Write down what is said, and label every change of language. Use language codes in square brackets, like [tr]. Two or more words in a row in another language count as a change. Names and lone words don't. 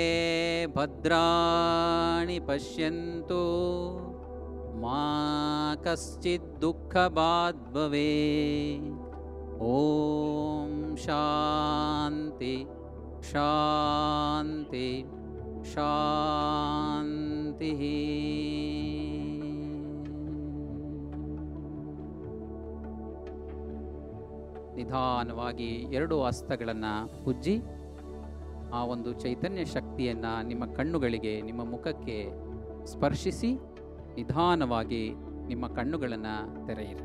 [sa] ಭದ್ರಾಣಿ ಪಶ್ಯಂತು ಮಾ ಕಶ್ಚಿತ್ ದುಃಖಭಾಗ್ ಭವೇತ್. ಓಂ ಶಾಂತಿ ಶಾಂತಿ ಶಾಂತಿ. [kn] ನಿಧಾನವಾಗಿ 2 ಹಸ್ತಗಳನ್ನು ಉಜ್ಜಿ ಆ ಒಂದು ಚೈತನ್ಯ ಶಕ್ತಿಯನ್ನು ನಿಮ್ಮ ಕಣ್ಣುಗಳಿಗೆ, ನಿಮ್ಮ ಮುಖಕ್ಕೆ ಸ್ಪರ್ಶಿಸಿ ನಿಧಾನವಾಗಿ ನಿಮ್ಮ ಕಣ್ಣುಗಳನ್ನು ತೆರೆಯಿರಿ.